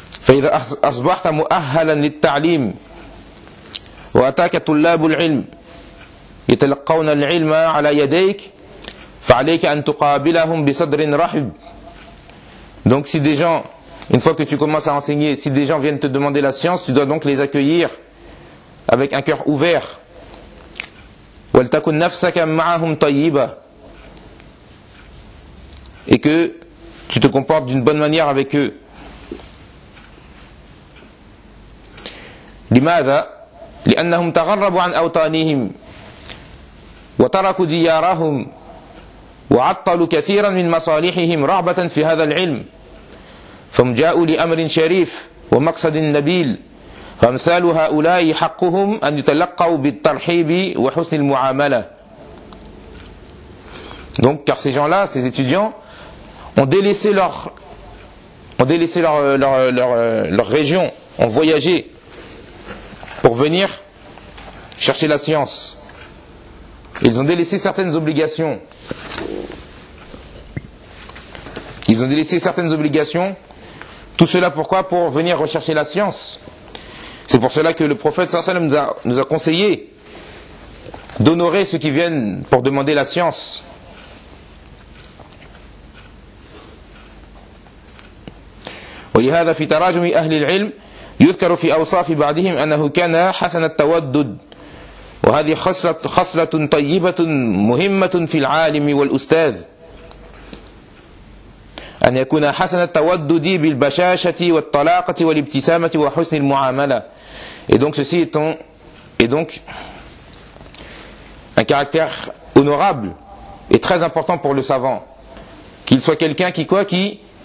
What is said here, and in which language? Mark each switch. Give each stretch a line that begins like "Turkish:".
Arabic: فإذا أصبحت مؤهلا للتعليم وأتاك طلاب العلم يتلقون العلم على يديك فعليك أن تقابلهم بصدر رحب.
French: Donc si des gens, une fois que tu commences à enseigner, si des gens viennent te demander la science, tu dois donc les accueillir avec un cœur ouvert.
Arabic: وَلْتَكُنْ نَفْسَكَ مَعَهُمْ طَيِّبًا.
French: Et que tu te comportes d'une bonne manière avec eux.
Arabic: لماذا؟ لأنهم تغربوا عن أوطانهم وتركوا ديارهم وعطلوا كثيرا من مصالحهم رغبة في هذا العلم فهم جاءوا لأمر شريف ومقصد نبيل فأمثال هؤلاء حقهم أن يتلقوا بالترحيب وحسن المعاملة.
French: Donc, car ces gens-là, ces étudiants, ont délaissé leur région, ont voyagé pour venir chercher la science. Ils ont délaissé certaines obligations. Ils ont délaissé certaines obligations. Tout cela pourquoi? Pour venir rechercher la science. C'est pour cela que le prophète
Arabic: sallallahu alayhi wa sallam
French: nous a conseillé d'honorer ceux qui viennent pour demander la science.
Arabic: وَلِهَذَا فِي تَرَاجُمِ أَهْلِ الْعِلْمِ يذكر في أوصاف بعضهم أنه كان حسن التودد وهذه خصلة طيبة مهمة في العالم والأستاذ أن يكون حسن التودد بالبشاشة والطلاقة والابتسامة وحسن المعاملة.
French: Et donc ceci étant, et donc un caractère honorable et très important pour le savant, qu'il soit quelqu'un qui quoi, qui